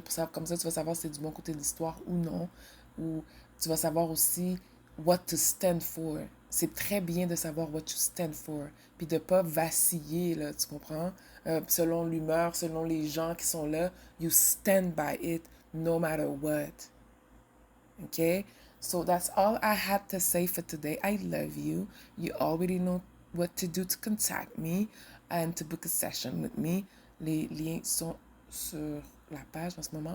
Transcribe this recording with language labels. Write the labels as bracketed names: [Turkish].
[French] Pour ça, comme ça, tu vas savoir si c'est du bon côté de l'histoire ou non. Ou tu vas savoir aussi [English] what to stand for. [French] C'est très bien de savoir [English] what you stand for. [French] Puis de pas vaciller, là, tu comprends? Selon l'humeur, selon les gens qui sont là, [English] you stand by it no matter what. Okay? So that's all I had to say for today. I love you. You already know what to do to contact me and to book a session with me. [French] Les liens sont sur la page en ce moment.